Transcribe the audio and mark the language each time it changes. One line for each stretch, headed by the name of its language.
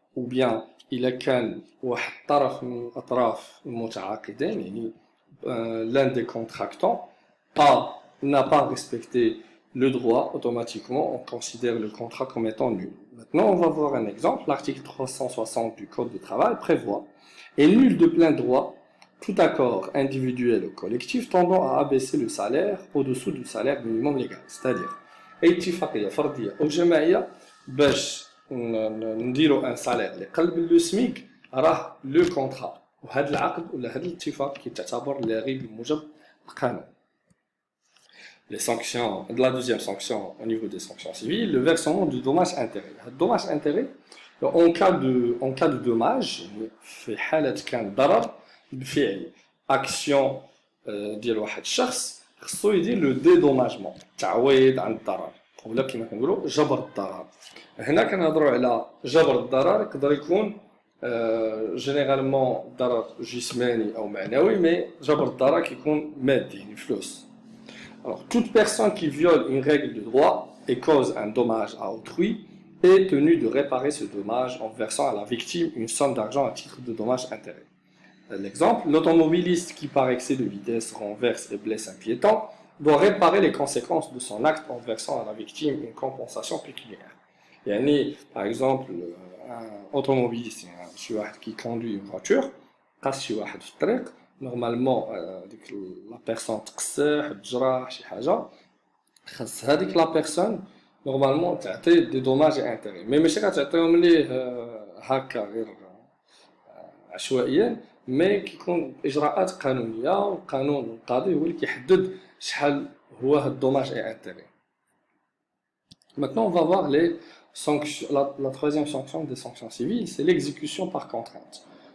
French: Ou bien il
Arabic: كان واحد طرف من الأطراف المتعاقدين يعني
French: l'un des contractants n'a pas respecté le droit, automatiquement on considère le contrat comme étant nul. Maintenant on va voir un exemple. L'article 360 du Code du travail prévoit est nul de plein droit tout accord individuel ou collectif tendant à abaisser le salaire au-dessous du salaire minimum légal. C'est-à-dire
Arabic: أي اتفاقية فردية أو جماعية باش نديروا ان سالير اللي قلب لو سميك راه لو كونطرا وهذا العقد ولا هذا الاتفاق كيتعتبر لاغي بموجب القانون.
French: Les sanctions, la deuxième sanction au niveau des sanctions civiles, le versement du dommage-intérêt. Le dommage-intérêt, en cas de dommage,
Arabic: في حالة كان ضرر بفعل action ديال واحد الشخص خصو يدير لو ديدوماجمون تعويض عن الضرر ولا كما كنقولوا جبر الضرر. هنا كنهضروا على جبر الضرر يقدر يكون جينيرالمون ضرر جسماني او معنوي مي جبر الضرر كيكون مادي يعني فلوس.
French: Alors, toute personne qui viole une règle de droit et cause un dommage à autrui est tenue de réparer ce dommage en versant à la victime une somme d'argent à titre de dommage-intérêt. L'exemple, l'automobiliste qui par excès de vitesse renverse et blesse un piéton doit réparer les conséquences de son acte en versant à la victime une compensation pécuniaire.
Arabic: يعني,
French: par exemple, un automobiliste qui conduit une voiture,
Arabic: قاس شي واحد في الطريق نورمالمون ديك لا بيرسون تقسح تجرح شي حاجه خاص هذيك لا بيرسون نورمالمون تعطي دي دوماج اي انتيري مي ماشي غتعطيهم ليه هكا غير عشوائيا مي كيكون اجراءات قانونيه والقانون القاضي هو اللي كيحدد شحال هو هاد الدوماج اي انتيري.
French: Maintenant on va voir les sanctions, la troisième sanction des sanctions civiles, c'est l'exécution par contrainte.